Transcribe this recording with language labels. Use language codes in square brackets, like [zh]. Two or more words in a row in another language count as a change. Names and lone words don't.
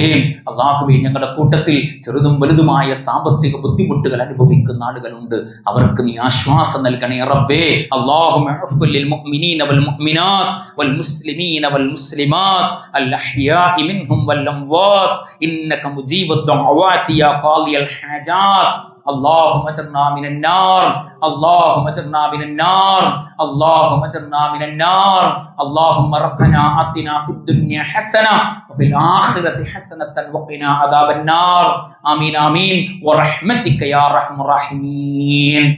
[ml] അല്ലാഹുവേ, ഞങ്ങളുടെ കൂട്ടത്തിൽ ചെറുതും വലുതുമായ സാമ്പത്തിക ബുദ്ധിമുട്ടുകൾ അനുഭവിക്കുന്ന ആളുകളുണ്ട്. അവർക്ക് നീ ആശ്വാസം നൽകണേ റബ്ബേ. [ar] اللهم عفوا للمؤمنين والمؤمنات والمسلمين والمسلمات الأحياء منهم والأموات إنك مجيب الدعوات يا قاضي الحاجات. اللهم اجرنا من النار، اللهم اجرنا من النار، اللهم اجرنا من النار. اللهم ربنا آتنا في الدنيا حسنة وفي الآخرة حسنة وقنا عذاب النار. آمين آمين ورحمتك يا أرحم الراحمين.